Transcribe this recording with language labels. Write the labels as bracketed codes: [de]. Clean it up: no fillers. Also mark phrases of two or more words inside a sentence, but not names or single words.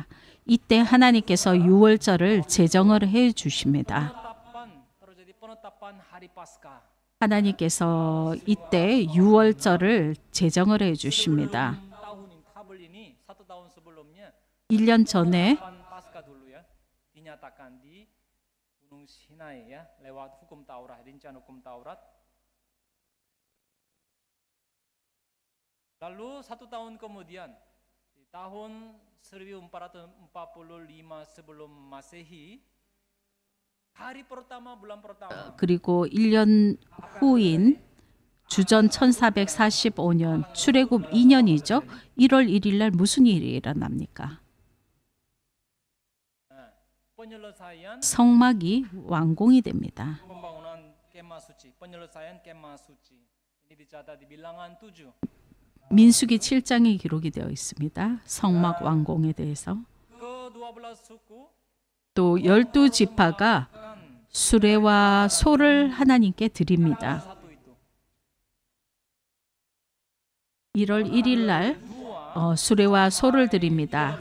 [ko] 이때 하나님께서 유월절을 제정을 해 주십니다. 하나님께서 이때 유월절을 제정을 해 주십니다. 1년 전에 [id] Lalu 1 tahun kemudian di tahun 1445 sebelum Masehi hari pertama bulan pertama [ko] 그리고 1년 후인 주전 1445년 출애굽 2년이죠. 1월 1일 날 무슨 일이 일어납니까? [id] penyelesaian [ko] 성막이 완공이 됩니다. [id] pembangunan kemah suci, penyelesaian kemah suci. Ini dicatat di Bilangan 7. [ko] 민수기 7장에 기록이 되어 있습니다. 성막 완공에 대해서. 또 12지파가 수레와 소를 하나님께 드립니다. 1월 1일 날 수레와 소를 드립니다.